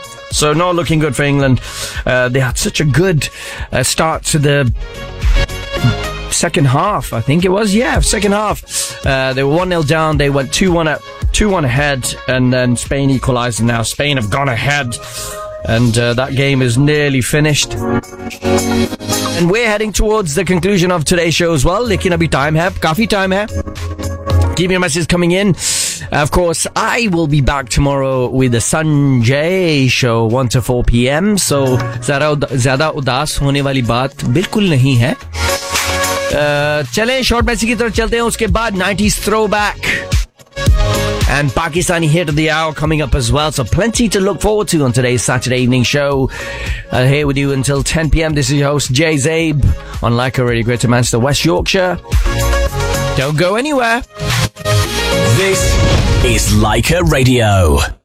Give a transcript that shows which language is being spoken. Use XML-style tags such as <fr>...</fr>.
<en>So not looking good for England. They had such a good start to the second half, I think it was. Yeah, second half. They were 1-0 down. They went 2-1 ahead, and then Spain equalised. Now Spain have gone ahead, and that game is nearly finished. And we're heading towards the conclusion of today's show as well.</en> <hi>लेकिन अभी time है, काफी time है.</hi> <en>Keep your messages coming in. Of course, I will be back tomorrow with the Sanjay Show, 1 to 4pm.</en> <hi>सो, ज़्यादा उदास होने वाली बात बिल्कुल नहीं है. चले, short message की तरफ़ चलते हैं. उसके बाद, 90s throwback.</hi> <en>And Pakistani hit of the hour coming up as well. So, plenty to look forward to on today's Saturday evening show. Here with you until 10pm. This is your host, Jay Zabe, on Leica Radio, Greater Manchester, West Yorkshire. Don't go anywhere. This is Leica Radio.</en>